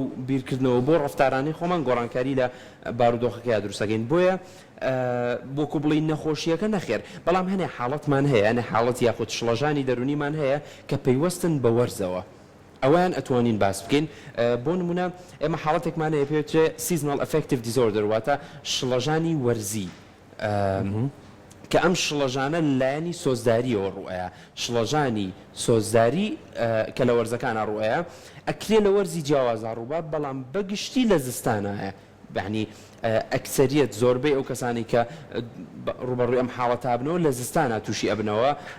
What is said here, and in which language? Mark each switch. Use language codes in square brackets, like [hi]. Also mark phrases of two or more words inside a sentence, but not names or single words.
[ckb] بیرکردنەوە بۆ ڕفتارانی خۆمان گۆڕانکاری لە بارودۆخەکەی دروستەکەین بۆیە بۆکو بڵین نەخۆشیەکە نەخێر بەڵام هەنێ حاڵەتمان هەیە ئەنە حاڵەت یاخود شڵەژانی دەرونیمان هەیە کە پەیوەستن بە وەرزەوە ئەویان ئەتوانین باس بکەین بۆ نمونە ئێمە حاڵەتێکمان هەیە پێوترێ [en] seasonal affective disorder [ckb] واتە شڵەژانی وەرزی کە ئەم شڵەژانە لایەنی سۆزداریەوە ڕوئەیە شڵەژانی سۆزداری کە لە وەرزەکانە ڕوئەیە ئەکرێ لە وەرزی جیاوازە ڕووبات بەڵام بەگشتی لە زستانایە يعني ئەکسەریەت زۆربەی ئەو کەسانی کە ڕوبەڕووی ئەم حاڵەتە بنەوە لە زستانە تووشی ئەبنەوە